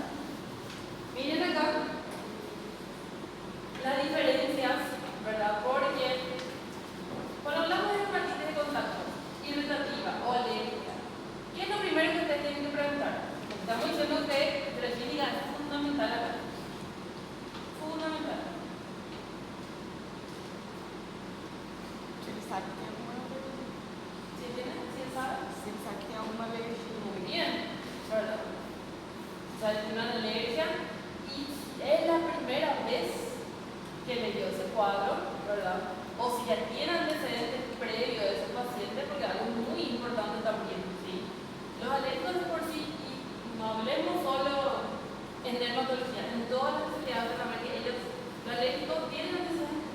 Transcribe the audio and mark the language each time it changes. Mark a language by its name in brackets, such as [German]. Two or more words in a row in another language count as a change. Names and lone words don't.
[Spanish] Miren acá las diferencias, ¿verdad? Porque cuando hablamos de dermatitis de contacto, irritativa o alérgica, ¿qué es lo primero que ustedes tienen que preguntar? Estamos diciendo que la clínica es fundamental acá. Fundamental. [Portuguese] Ele sabe que tem alguma alergia. [Spanish] ¿Sí tiene? ¿Sí sabe? [Portuguese] Se ele sabe que tem alguma alergia. [Spanish] Muy bien, ¿verdad? O sea, tiene una alergia y es la primera vez que le dio ese cuadro, ¿verdad? O si ya tiene antecedentes previos de ese paciente, porque es algo muy importante también, ¿sí? Los alérgicos de por sí, y no hablemos solo en dermatología, en todas las especialidades van a ver que ellos, los alérgicos, tienen antecedentes.